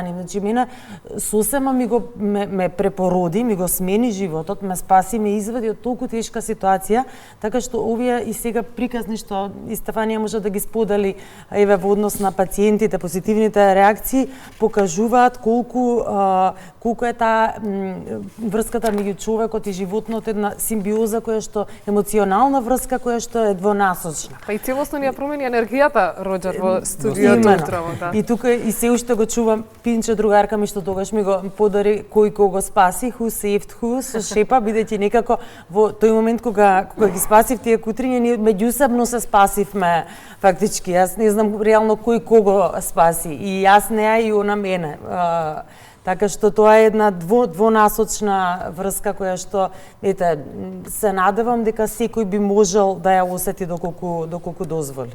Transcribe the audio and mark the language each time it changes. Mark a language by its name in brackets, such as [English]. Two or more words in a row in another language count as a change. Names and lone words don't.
[Macedonian] нив, значи мене сосема ме препороди, ми го смени животот, ме спаси, ме извади од толку тешка ситуација, така што овие и сега приказни што и Стефанија може да ги сподели еве во однос на пациентите, позитивните реакции покажуваат колку е таа врската меѓу човекот и животот, една симбиоза која што емоционална врска која што е двонасочна. Па и целосно ни ја промени енергијата, Роџер, во студиото утрово, да. И тука и се уште го чувам Пинче, другарка ми што тогаш ми го подари кој кого спаси, [English] who saved who, [Macedonian] со шепа, бидејќи некако во тој момент кога ги спасив тие кутриња, ние меѓусебно се спасивме фактички. Јас не знам реално кој кого спаси, и јас неа и она мене. Така што тоа е една двонасочна врска која што, ете, се надевам дека секој би можел да ја осети доколку дозволи.